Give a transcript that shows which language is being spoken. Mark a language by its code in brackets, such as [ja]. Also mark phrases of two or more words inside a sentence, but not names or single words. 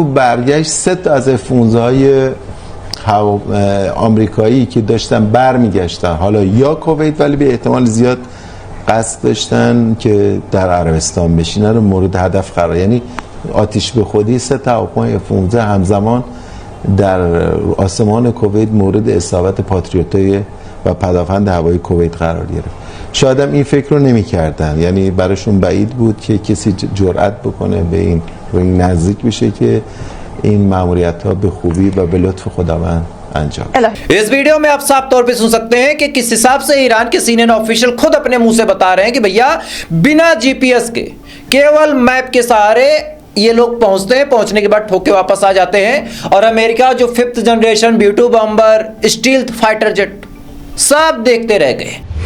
[fa] برگشت 3 تا از F-15 های آمریکایی که داشتن برمیگشتن حالا یا کویت ولی به احتمال زیاد قصد داشتن که در عربستان بشینن رو مورد هدف قرار، یعنی آتش به خودی 3 تا هواپیمای F-15 همزمان در آسمان کویت مورد اصابت پاتریوتای و پدافند هوایی کویت قرار گرفت. شاید هم این فکر رو نمی کردن، یعنی براشون بعید بود که کسی جرأت بکنه به این رو این نزدیک بشه که این ماموریت ها به خوبی و به لطف خداوند انجام। [hi] इस वीडियो में आप साफ तौर पे सुन सकते हैं कि किस हिसाब से ईरान के [en] senior official [hi] खुद अपने मुंह से बता रहे हैं कि भैया बिना GPS के केवल मैप के सहारे ये लोग पहुंचते हैं, पहुंचने के बाद ठोक के वापस आ जाते हैं और अमेरिका जो [en] 5th generation B-2 bomber, stealth fighter jet [hi] सब देखते रह गए।